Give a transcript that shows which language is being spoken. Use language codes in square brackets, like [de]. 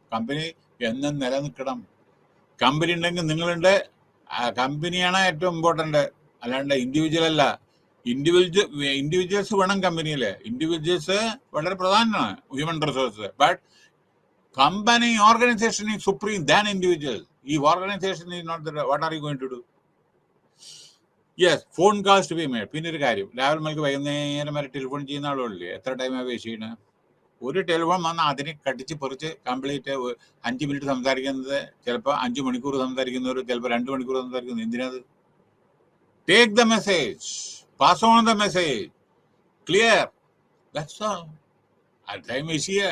[ml] Company എന്നും നിലനിൽക്കണം. Company ഉണ്ടെങ്കിൽ നിങ്ങളുണ്ട്. കമ്പനിയാണ് ഏറ്റവും ഇമ്പോർട്ടന്റ്, അല്ലാണ്ട് ഇൻഡിവിജ്വൽ അല്ല. ഇൻഡിവിജ്വൽസ് വേണം കമ്പനിയിലെ. ഇൻഡിവിജ്വൽസ് വളരെ പ്രധാനമാണ്, human resource. [en] But company organization is supreme than individual. If organization is not there, what are you going to do? Yes, phone calls to be made. [ml] പിന്നെ ഒരു കാര്യം, രാവിലെ നമുക്ക് വൈകുന്നേരം വരെ ടെലിഫോൺ ചെയ്യുന്ന ആളുകളില്ലേ, എത്ര ടൈമാണ് വേസ്റ്റ് ചെയ്യണത്? ഒരു ടെലിഫോൺ വന്നാൽ അതിനെ കടിച്ച് പറിച്ച് കംപ്ലീറ്റ് 5 മിനിറ്റ് സംസാരിക്കുന്നത്, ചിലപ്പോൾ 5 മണിക്കൂർ സംസാരിക്കുന്നവർ, ചിലപ്പോൾ 2 മണിക്കൂർ സംസാരിക്കുന്നത്. എന്തിനാത്? [en] Take the message, pass on the message, clear, that's all. [ml] Time waste ചെയ്യുക.